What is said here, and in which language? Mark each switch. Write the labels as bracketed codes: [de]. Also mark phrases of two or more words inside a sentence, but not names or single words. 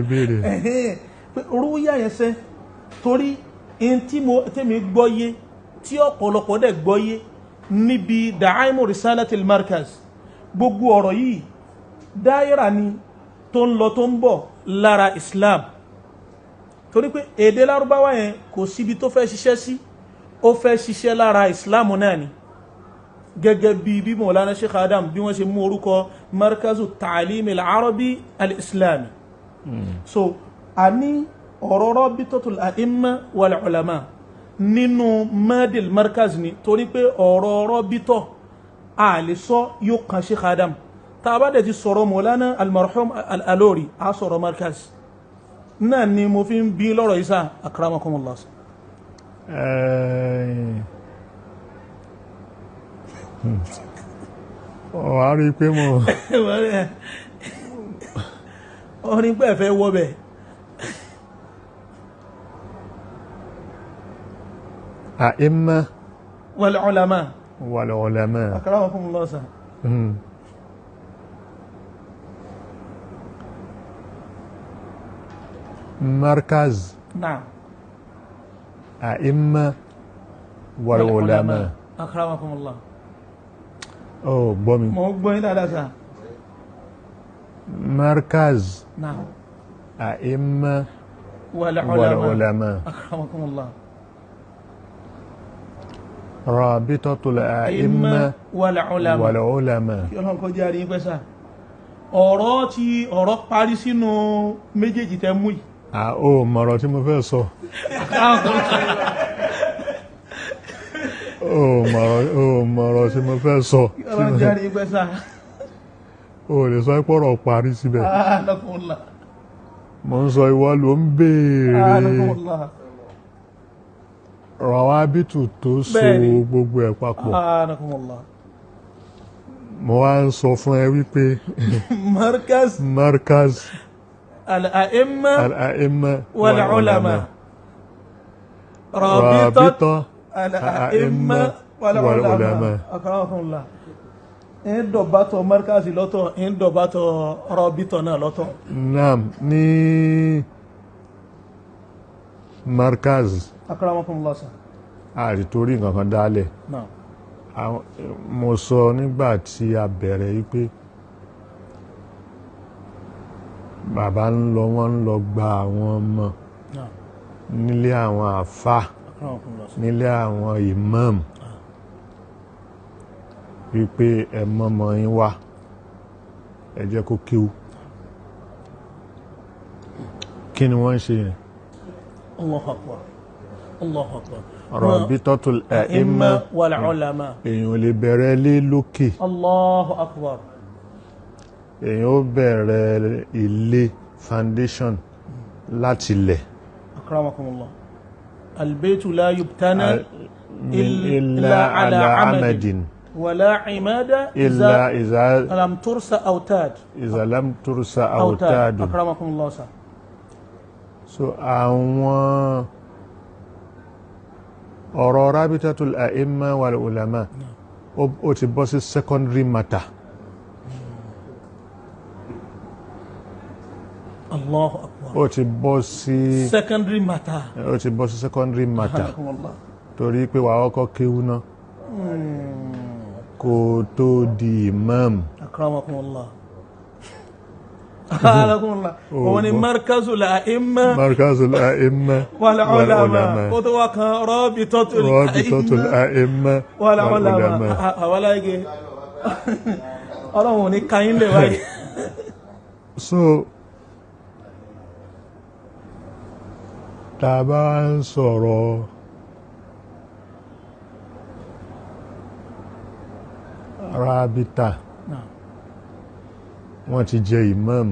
[yo] rúyà yẹn sẹ́ torí in tí tẹ́mi gbọ́yé tí ọ̀pọ̀lọpọ̀ dẹ̀ gbọ́yé níbi [ar] دعائم رسالة المركز [yo] gbogbo ọ̀rọ̀ yìí dáírà ni tó ń lọ tó ń bọ̀ lára Islam torí pé èdè lárúbáwá yẹn kò síbi tó fẹ́ ṣiṣẹ́ sí ó fẹ́ ṣiṣẹ́ lára Islam náà ni gẹ́gẹ́ bí Mawlana Sheikh Adam bí wọ́n ṣe mú orúkọ [ar] مركز التعليم العربي الإسلامي [yo] so a ní ọ̀rọ̀ [ar] رابطة الأئمة والعلماء [yo] nínú madil markaz ni torí pé ọ̀rọ̀ rabitọ̀ a lè sọ yóò kan Sheikh Adam ta bá dẹ̀ ti sọ̀rọ̀ Mawlana al-marhum al-Alori a sọ̀rọ̀ markaz náà ni mo fi ń bí lọ́rọ̀ isa akramakumullah. wà á rí pé mo orin pẹ́ fẹ́ wọ́bẹ̀ [ar] a'imma والعلماء akramakumullah sa markaz na'am أئمة والعلماء akramakumullah [yo] gbọ́ mi mo gbọ́ yín dáadáa sá [ar] markaz na'am a'imma wal ulama أكرمكم الله رابطة الأئمة والعلماء والعلماء. [yo] kí ọlọ́run kọjá rí pẹ́ sá ọ̀rọ̀ parí sínú méjèèjì tẹ́ mú yìí. Ó mọ̀rọ̀ tí mo fẹ́ sọ. Ó mọ̀rọ̀ tí mo fẹ́ sọ. ọlọ́run jẹ́ rí pẹ́ sá. Ó lè sọ pọ́rọ̀ parí síbẹ̀. Mo ń sọ ìwọ ló ń béèrè rawabitu tó so gbogbo ẹ̀ papọ̀. Mo wá ń sọ fún ẹ wípé [ar] مركز الأئمة والعلماء رابطة الأئمة والعلماء. [yo] ń dọ̀bátọ̀ markazi lọ́tọ̀ ń dọ̀bátọ̀ rabita náà lọ́tọ̀. Naam, ní markaz [ar] akramakumullah sa. [yo] Àrítorí nǹkan kan dálẹ̀. Mo sọ nígbà tí a bẹ̀rẹ̀ wípé bàbá wọ́n ń lọ gba àwọn ọmọ nílé àwọn àfà, nílé àwọn imam, wípé ẹ mọ́mọ́ yín wá, ẹ jẹ́ kó kíw. Kí ni wọ́n ń ṣe yẹn? [ar] الله أكبر. الله أكبر. رابطة الأئمة والعلماء. [yo] Èèyàn ò lè bẹ̀rẹ̀ lé lókè. [ar] الله أكبر. [yo] Èèyàn ó bẹ̀rẹ̀ ilé foundation láti lẹ̀. [ar] Akramakumullah. البيت لا يبتنى إلا على عمد ولا عماد iza لم ترس أوتاد. إذا لم ترس أوتاد. Akramakumullah sa. [yo] So àwọn ọ̀rọ̀ [ar] رابطة الأئمة والعلماء [yo] ó ti bọ́ sí [en] secondary matter. [ar] الله أكبر. [yo] Ó ti bọ́ sí [en] secondary matter. [yo] Ó ti bọ́ sí [en] secondary matter. [yo] Torí pé wàá kọ́kọ́ kéwú náà kó tó di imam. Akramakumullah. Wọ́n ni [ar] مركز الأئمة والعلماء. [yo] Ó tó wá kan [ar] رابطة الأئمة والعلماء. [yo] Àwọ́lá igi ọlọ́run ní káyín lè wáyé. So tàbá ń sọ̀rọ̀ rabita, wọ́n ti jẹ imam.